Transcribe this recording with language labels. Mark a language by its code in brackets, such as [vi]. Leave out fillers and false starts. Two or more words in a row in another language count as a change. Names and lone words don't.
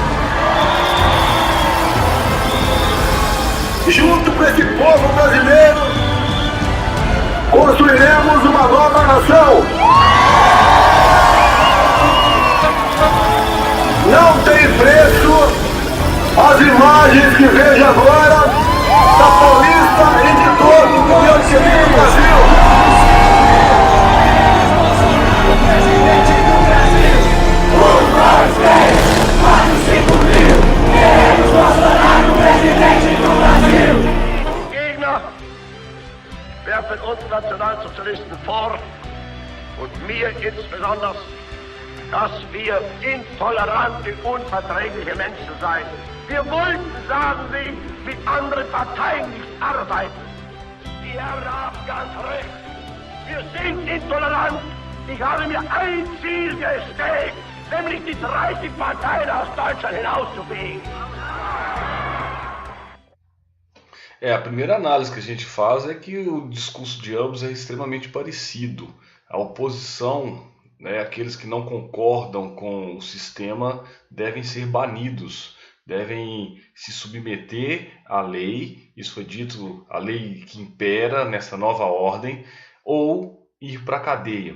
[pt] Junto com esse povo brasileiro, construiremos uma nova nação. Não tem preço imagens que vejo agora da Paulista e de todo o Rio Civil do Brasil. [de] Gegner werfen uns Nationalsozialisten vor und mir insbesondere, dass wir intolerante, unverträgliche Menschen seien. Wir wollten, sagen sie, mit anderen Parteien nicht arbeiten. Die Herren haben ganz recht. Wir sind intolerant. Ich habe mir ein Ziel gesteckt, nämlich die 30 Parteien aus Deutschland hinauszufegen. [pt] A primeira análise que a gente faz é que o discurso de ambos é extremamente parecido. A oposição, né, aqueles que não concordam com o sistema, devem ser banidos, devem se submeter à lei, isso foi dito, a lei que impera nessa nova ordem, ou ir para a cadeia.